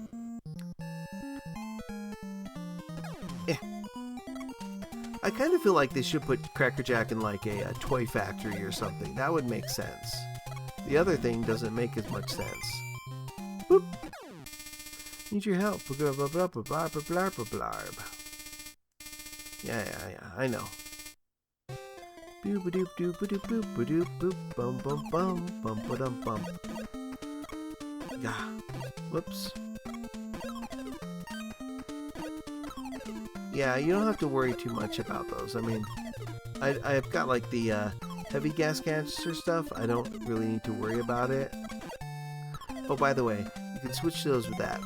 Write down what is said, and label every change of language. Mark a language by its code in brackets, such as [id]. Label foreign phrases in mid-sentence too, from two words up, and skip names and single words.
[en] I kind of feel like they should put Cracker Jack in like a toy factory or something. That would make sense. The other thing doesn't make as much sense. Boop. Need your help. Yeah, I know. Boop doop doop doop boop doop boop bum bum bum bum ba-dum bum. Yeah. Whoops. Yeah, you don't have to worry too much about those. I mean, I've got like the heavy gas canister stuff. I don't really need to worry about it. Oh, by the way, you can switch those with that.